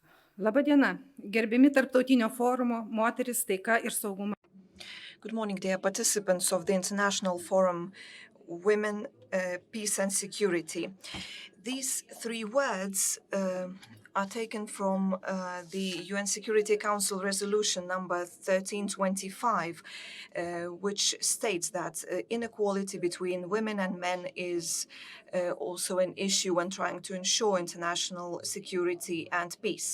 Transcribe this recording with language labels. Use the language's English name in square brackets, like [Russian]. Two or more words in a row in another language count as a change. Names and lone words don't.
[Lithuanian] Labą diena, gerbiami Tarptautinio forumo Moteris, taika ir saugumas. [English] Good morning, dear participants of the International Forum Women, Peace and Security. These three words are taken from the UN Security Council resolution number 1325, which states that inequality between women and men is also an issue when trying to ensure international security and peace.